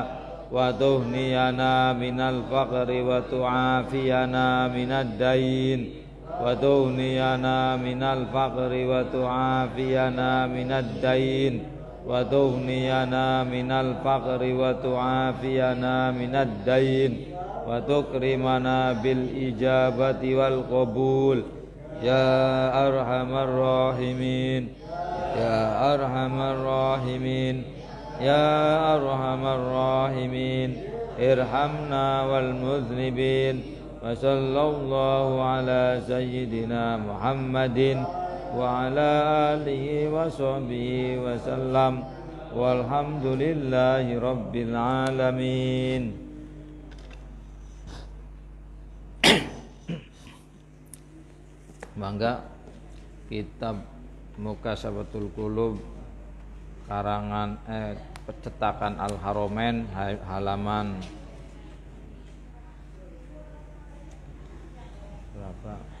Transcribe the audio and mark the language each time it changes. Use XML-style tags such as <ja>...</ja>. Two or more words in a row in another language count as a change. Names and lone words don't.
<ar>وتغنينا من الفقر وتعافينا من الدين وتغنينا من الفقر وتعافينا minad dain wa tuhniyana minal faqri wa tu'afiyana من الدين وتغنينا من الفقر وتعافينا من الدين وتكرمنا بالإجابة والقبول يا أرحم الراحمين يا أرحم الراحمين يا أرحم الراحمين ارحمنا والمذنبين وصلى الله على سيدنا محمد وعلى آله وصحبه وسلم والحمد لله رب العالمين.</ar> <id>Bangga kitab Mukasabatul Qulub karangan cetakan Al-Haramain halaman berapa?</id>